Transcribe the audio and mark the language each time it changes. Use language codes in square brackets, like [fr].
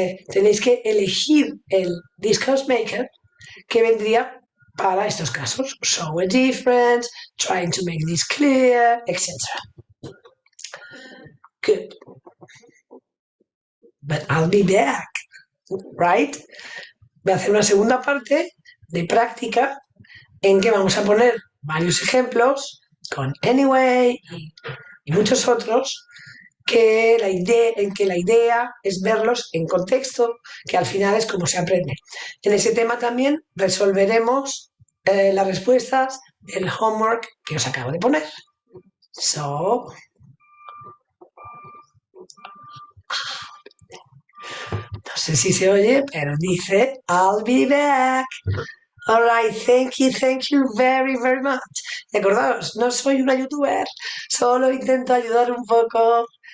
[es] Tenéis que elegir el Discourse Maker que vendría para estos casos. [en] Show a difference, trying to make this clear, etc. Good. But I'll be back, right? [es] Voy a hacer una segunda parte de práctica en que vamos a poner varios ejemplos con anyway y muchos otros que la idea es verlos en contexto, que al final es como se aprende. En ese tema también resolveremos las respuestas del homework que os acabo de poner. So, no sé si se oye, pero dice [en] I'll be back. All right, thank you very, very much. [es] Y acordaos, no soy una youtuber, solo intento ayudar un poco.